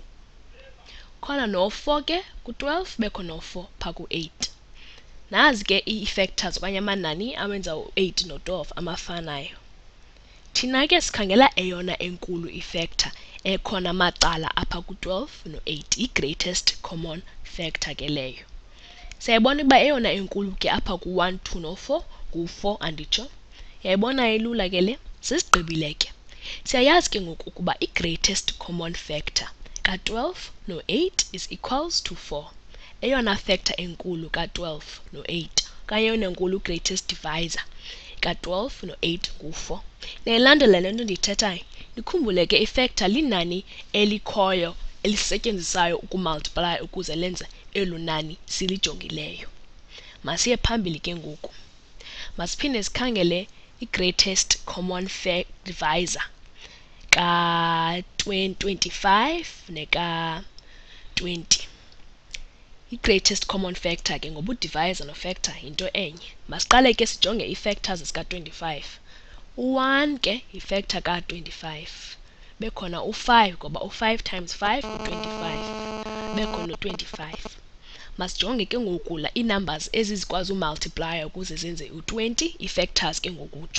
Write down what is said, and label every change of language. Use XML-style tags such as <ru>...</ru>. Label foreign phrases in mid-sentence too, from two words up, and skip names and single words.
<xh>Khona no-4 ke ku-12, bekho no-4 pha ku-8. Nazi ke ii-factors okanye amanani awenza u-8 no-12 amafanayo. Thina ke sikhangela eyona enkulu i-factor ekhona macala apha ku-12 no-8, i-</xh> <en>greatest common factor</en> <xh>ke leyo. Siyayibona ukuba eyona enkulu ke apha ku-1, 2 no-4 ngu-4, anditsho? Yayibona ilula ke le? Sesigqibile ke. Siyayazi ke ngoku ukuba i-</xh> <en>greatest common factor</en> <xh>ka-12 no-8</xh> <en>is equals to</en> <xh>4. Eyona factor enkulu ka-12 no-8 okanye eyona enkulu</xh> <en>greatest divisor</en> <xh>ka-12 no-8 ngu-4. Niyayilandela le nto ndiyithethayo? Nikhumbule ke i-factor linani elikhoyo elisetyenzisayo ukumultiply ukuze lenze elo nani silijongileyo. Masiye phambili ke ngoku. Masiphinde sikhangele i-</xh> <en>greatest common divisor</en> <xh>ka-25 neka-20. I-</xh> <en>greatest common factor</en> <xh>ke ngoba u-divisor no-factor yinto enye. Masiqale ke sijonge ii-factors zika-25. U-1 ke yi-factor ka-25. Bekhona u-5 ngoba u-5 times 5 u-25. Bekhona no-25. Masijonge ke ngoku la ii-numbers ezizikwazi umultiplya ukuze zenze u-20, ii-factors ke ngokutsho.</xh>